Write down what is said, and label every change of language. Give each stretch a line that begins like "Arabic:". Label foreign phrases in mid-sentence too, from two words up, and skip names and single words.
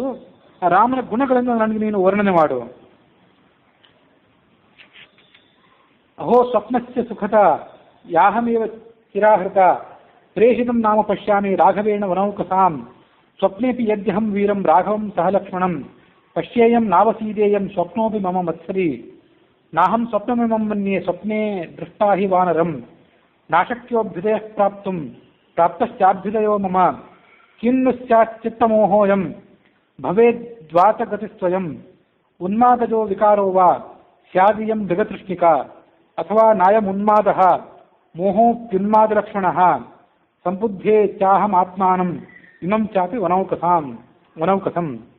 Kannada: ಆ ರಾಮನ ಗುಣಗಳನ್ನು ನನಗೆ ನೀನು ವರ್ಣನೆ ಮಾಡು.
Sanskrit: ಅಹೋ ಸ್ವಪ್ನಸ್ಯ ಸುಖತ ಯಾಹಮೇವ ಚಿರಾಹೃತ ಪ್ರೇಷಿತಂ ನಾಮ ಪಶ್ಯಾಮಿ ರಾಘವೇಣ ವನೌಕಸಾಂ ಸ್ವಪ್ನೇಪಿ ಯದ್ಯಹಂ ವೀರಂ ರಾಘವಂ ಸಹ ಲಕ್ಷ್ಮಣಂ ಪಶ್ಯೇಯಂ ನಾವಸೀದೇಯಂ ಸ್ವಪ್ನೋಪಿ ಮಮ ಮತ್ಸರಿ ನಾಹಂ ಸ್ವಪ್ನಮಿಮಂ ಮನ್ಯೆ ಸ್ವಪ್ನೇ ದೃಷ್ಟಾ ಹಿ ವಾನರಂ ನಾಶಕ್ಯೋಭ್ಯುದಯ ಪ್ರಾಪ್ತಶ್ಚಾಭ್ಯುದಯೋ ಮಮ ಕಿನ್ನು ಸ್ಯಾಚ್ಚಿತ್ತಮೋಹೋಯಂ ಭವೇದ್ವಾತಗತಿಸ್ವಯಂ ಉನ್ಮಾದಜೋ ವಿಕಾರೋ ವಾ ಸ್ಯಾದಿಯಂ ಜಗತೃಷ್ಣಿಕಾ ಅಥವಾ ನಾಯಮುನ್ಮಾದಃ ಮೋಹೋಪ್ಯುನ್ಮಾದಲಕ್ಷಣಃ ಸಂಬುದ್ಧೇ ಚಾಹಮಾತ್ಮಾನಂ ಇಮಂ ಚಾಪಿ ವನೌಕಸಂ.